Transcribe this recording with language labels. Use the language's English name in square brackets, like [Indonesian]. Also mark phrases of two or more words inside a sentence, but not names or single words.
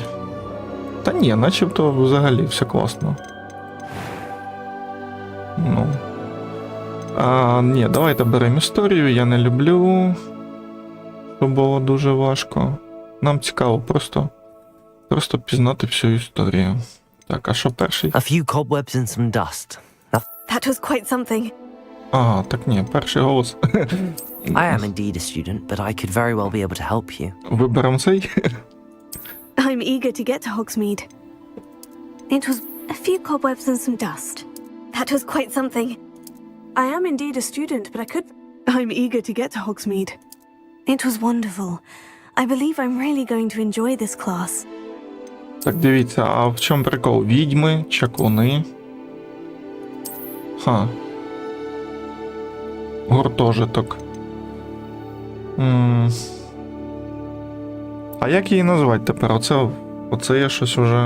[Ukrainian] Та ні, начебто взагалі все класно. Ні, давайте беремо історію, я не люблю, щоб було дуже важко. Нам цікаво просто пізнати всю історію. Так, а що перший? [English] A few cobwebs and some dust. That was quite something. [Ukrainian] Ага, так ні, перший голос. [English] I am indeed a student, but I could very well be able to help you. [Ukrainian] Виберемо цей. [English] I'm eager to get to Hogsmeade. It was a few cobwebs and some dust. That was quite something. I am indeed a student, but I'm eager to get to Hogsmeade. It was wonderful. I believe I'm really going to enjoy this class. [Ukrainian] Так, дивіться, а в чому прикол? Відьми, чаклуни. Гуртожиток. А як її назвати тепер? Оце я щось уже...